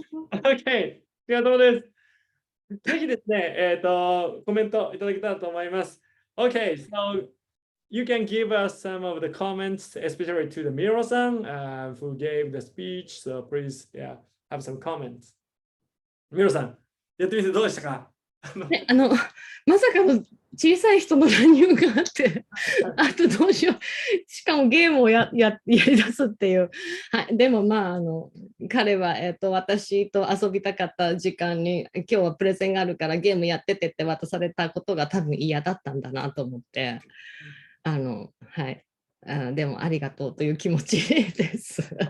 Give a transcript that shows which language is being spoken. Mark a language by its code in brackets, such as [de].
[ja] Okay, ありがとうです。ぜひですね、コメントいただけたらと思います。 [en] Okay, so you can give us some of the comments, especially to the Miro-san who gave the speech. So please, yeah, have some comments. [ja] Miro-san, やってみてどうでしたか？ね、まさかの小さい人の乱入があってあとどうしようしかもゲームをやり出すっていう、はい、でもまあ彼は、私と遊びたかった時間に今日はプレゼンがあるからゲームやっててって渡されたことが多分嫌だったんだなと思ってはい、でもありがとうという気持ちです